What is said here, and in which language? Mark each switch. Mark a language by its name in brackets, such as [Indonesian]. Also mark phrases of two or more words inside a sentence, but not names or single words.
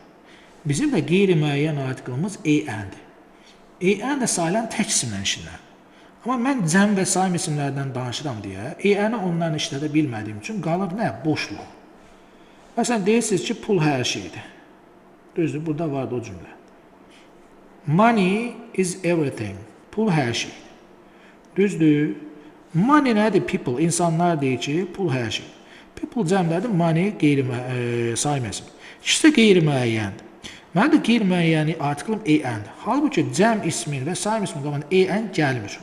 [Azerbaijani] Bizim də qeyri-müəyyən artikelimiz EN-dir. EN də sayılan tək isimlə işlənir. Amma mən cəm və saim isimlərdən danışıram deyə, EN-i ondan işlədə bilmədiyim üçün qalır nə? Boşluq. Məsələn, deyirsiniz ki, pul hər şeydir. Düzdür, burada vardı o cümlə. [English] Money is everything. [Azerbaijani] Pul hər şeydir. Düzdür. Money nədir? People. İnsanlar deyir ki, pul hər şeydir. People cəmlədir, money saim isim. İkisi də qeyri-müəyyəndir. Mən də qeyri-müəyyəni artiklım EN-dir. Halbuki cəm ismin və saim ismin qabağında EN gəlmir.